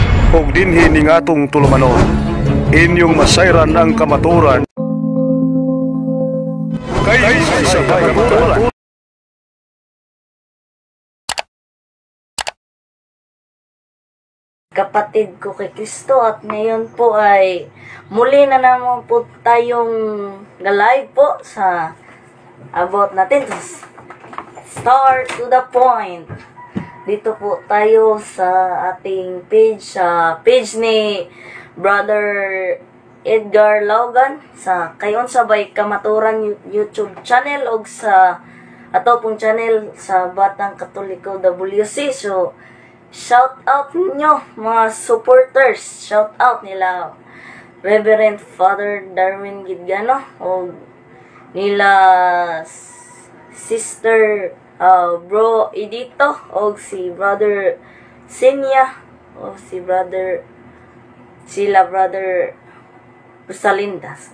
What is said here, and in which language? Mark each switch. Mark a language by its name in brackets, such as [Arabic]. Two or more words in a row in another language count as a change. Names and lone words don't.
[Cebuano] ug dinhi ning atong tulumanon. Inyong masayran ang kamaturan kay sa kamaturan. [Filipino] Kapatid ko kay Kristo, at ngayon po ay muli na naman po tayong na-live po sa about natin [English] start to the point. [Filipino] Dito po tayo sa ating page, sa page ni Brother Edgar Logan sa Kayon Sabay Kamaturan YouTube channel o sa ato pong channel sa Batang Katoliko WC. So [English] shout out [Filipino] ninyo mga supporters, [English] shout out [Filipino] nila Reverend Father Darwin Gidgano o nila Sister Bro Edito o si Brother Senya o si Brother Rosalindas.